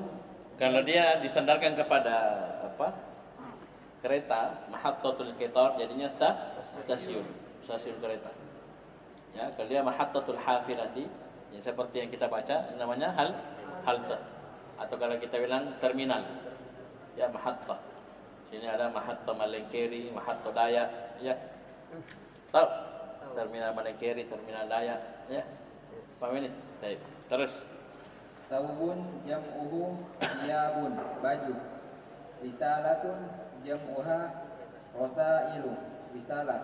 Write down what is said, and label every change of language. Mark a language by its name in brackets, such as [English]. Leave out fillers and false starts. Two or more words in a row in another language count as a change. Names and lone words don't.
[Indonesian] Kalau dia disandarkan kepada apa? Kereta, [Arabic] محطة القطار [Indonesian] jadinya stasiun kereta. Ya, kalau dia [Arabic] محطة الحافلة, [Indonesian] ya seperti yang kita baca namanya halte. Atau kalau kita bilang terminal. Ya, mahatta. Sini ada mahatta Malengkeri, mahatta Dayak, ya. Tahu? Terminal Malengkeri, terminal Dayak, ya. Paham ini? Baik. Terus [Arabic] ثوب جمعه ثياب baju. رسالة جمعها رسائل رسالة.